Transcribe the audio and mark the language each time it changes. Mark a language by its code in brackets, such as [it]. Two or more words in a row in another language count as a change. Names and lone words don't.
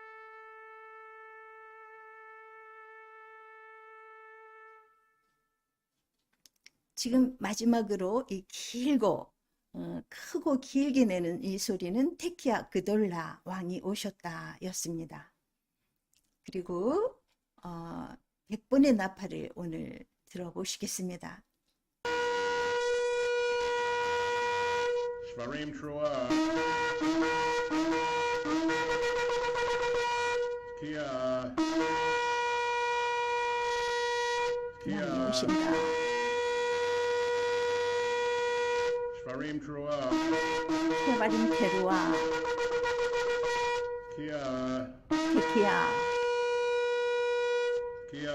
[ko] 지금 마지막으로 이 길고 크고 길게 내는 이 소리는 [he] תקיעה גדולה [ko] 왕이 오셨다 였습니다. 그리고 100번의 나팔을 오늘 들어보시겠습니다. [he] שברים תרועה. Kia. [ko] 왕이 오신다. [he] שברים תרועה. שברים תרועה Kia. 테키아 Kia.